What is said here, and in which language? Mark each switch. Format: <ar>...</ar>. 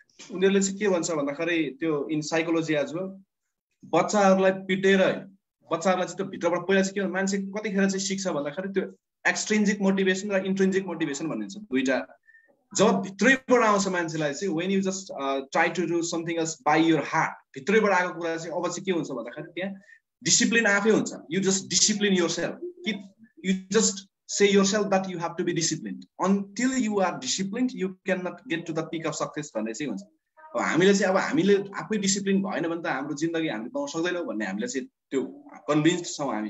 <ne>उनीहरूले चाहिँ के भन्छ भन्दाखेरि त्यो</ne> <en>in psychology as well,</en> <ne>बच्चाहरूलाई पिटेर होइन, बच्चाहरूलाई चाहिँ त्यो भित्रबाट पहिला चाहिँ के हुन्छ, मान्छे कतिखेर चाहिँ सिक्छ भन्दाखेरि त्यो एक्सट्रिन्जिक मोटिभेसन र इन्ट्रिन्जिक मोटिभेसन भन्ने हुन्छ दुईटा। जब भित्रैबाट आउँछ मान्छेलाई चाहिँ,</ne> <en>when you just try to do something else by your heart,</en> <ne>भित्रैबाट आएको कुरा चाहिँ अब चाहिँ के हुन्छ भन्दाखेरि त्यहाँ डिसिप्लिन आफै हुन्छ।</ne> <en>You just discipline yourself, you just say yourself that you have to be disciplined. Until you are disciplined, you cannot get to the peak of success</en> <ne>भन्ने चाहिँ हुन्छ। अब हामीले चाहिँ अब हामीले आफै डिसिप्लिन भएन भने त हाम्रो जिन्दगी हामीले पाउन सक्दैनौँ भन्ने हामीले चाहिँ त्यो कन्भिन्स्ड छौँ हामी।</ne>